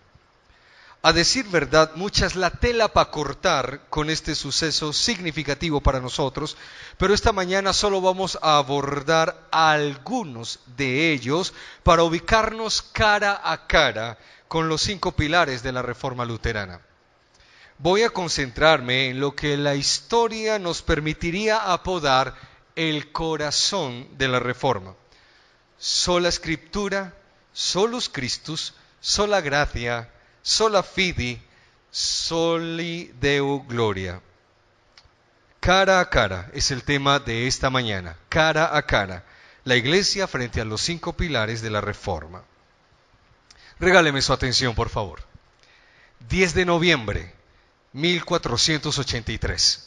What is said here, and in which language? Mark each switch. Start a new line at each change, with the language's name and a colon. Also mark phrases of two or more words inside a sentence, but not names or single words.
Spanish: A decir verdad, mucha es la tela para cortar con este suceso significativo para nosotros, pero esta mañana solo vamos a abordar algunos de ellos para ubicarnos cara a cara con los 5 pilares de la Reforma Luterana. Voy a concentrarme en lo que la historia nos permitiría apodar el corazón de la Reforma. Sola Escritura,
Latin: solus Christus, sola gratia, sola fide, soli Deo gloria.
Spanish: Cara a cara es el tema de esta mañana. Cara a cara. La Iglesia frente a los 5 pilares de la Reforma. Regáleme su atención, por favor. 10 de noviembre. 1483.